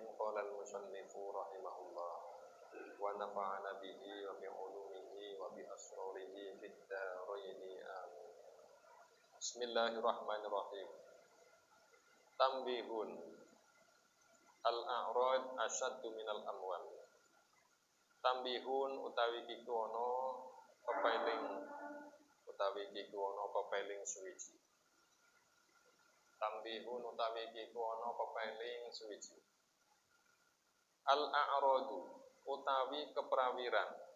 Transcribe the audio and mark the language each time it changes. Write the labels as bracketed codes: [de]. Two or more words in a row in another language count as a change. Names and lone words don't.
[ar] قال المصنف رحمه الله ونفعنا به وبعلومه وبأسراره في الدارين آمين. Bismillahirrahmanirrahim. تنبيه الأعراض أشد من الأموال. [jv] Tambihun utawi kiku ana pepeling suwiji. Tambihun utawi kiku ana pepeling suwiji. Al-a'radu utawi keperwiraan.